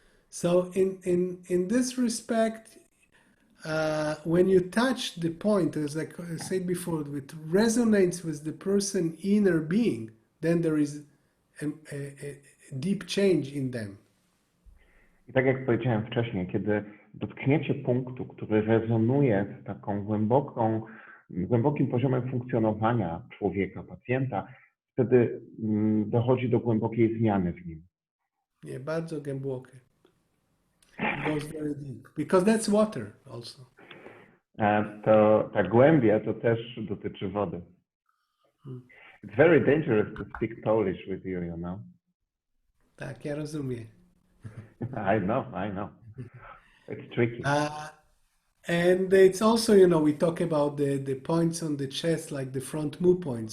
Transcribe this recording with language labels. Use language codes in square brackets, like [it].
[en] So in this respect, when you touch the point, as I said before, it resonates with the person's inner being, then there is a deep change in them. [pl] I tak jak powiedziałem wcześniej, kiedy dotkniecie punktu, który rezonuje z taką głębokim poziomem funkcjonowania człowieka, pacjenta, wtedy dochodzi do głębokiej zmiany w nim. Nie, bardzo głębokie. [en] It goes very deep. Because that's water also. [pl] To ta głębia to też dotyczy wody. [en] It's very dangerous to speak Polish with you, you know. [pl] Tak, ja rozumiem. [en] I know. It's tricky. And it's also, you know, we talk about the points on the chest, like the front mu point.